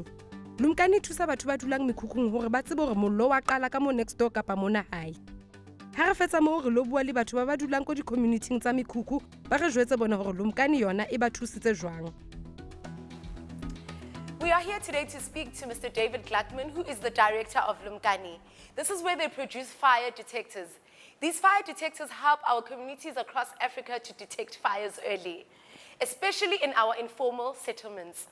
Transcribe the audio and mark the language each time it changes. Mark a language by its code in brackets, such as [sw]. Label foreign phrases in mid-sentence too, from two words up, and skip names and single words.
[st] Lumkani thusa batho ba dulang mekhukhung hore ba tsebe hore mollo wa qala ka mo [en] next door [st] kapa mona hae. Ha re fetsa moo re lo bua le batho ba dulang ko di-community tsa mekhukhu ba re jwetse bona hore Lumkani yona e ba thusitse jwang. [en] We are here today to speak to Mr. David Klapman, who is the director of Lumkani. This is where they produce fire detectors. These fire detectors help our communities across Africa to detect fires early, especially in our informal settlements.